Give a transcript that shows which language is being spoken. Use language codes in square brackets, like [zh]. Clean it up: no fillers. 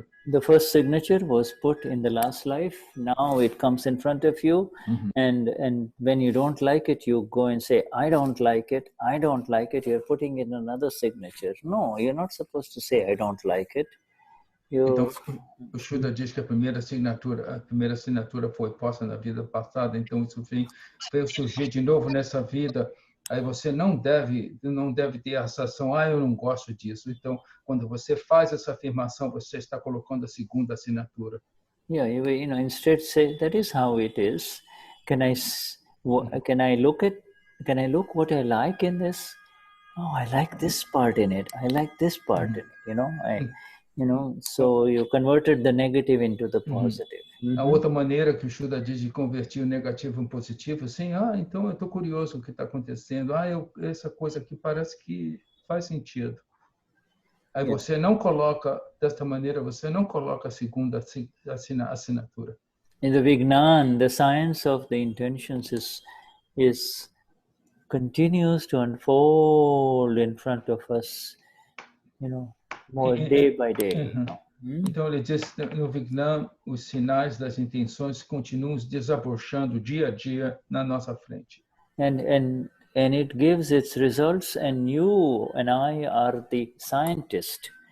[en] The first signature was put in the last life. Now it comes in front of you, and when you don't like it, you go and say, I don't like it. I don't like it. You're putting in another signature. No, you're not supposed to say I don't like it. [pt] Então, o Shuddha diz que a primeira assinatura foi posta na vida passada, então isso veio surgir de novo nessa vida. Aí você não deve ter essa ação, eu não gosto disso. Então, quando você faz essa afirmação, você está colocando a segunda assinatura. [en] Instead say that is how it is. Can I look what I like in this? Oh, I like this part in it. I like this part in it. So you converted the negative into the positive. [pt] A outra maneira que o Shuddha diz de convertir o negativo em positivo, assim, então eu estou curioso o que está acontecendo. Essa coisa aqui parece que faz sentido. Aí você não coloca, desta maneira, você não coloca a segunda assinatura. [en] In the Vignan, the science of the intentions is continues to unfold in front of us, more day by day. [pt] Então ele diz no Vignan, os sinais das intenções continuam desabrochando dia a dia na nossa frente. [en] And it gives its results, and you and I are the scientist.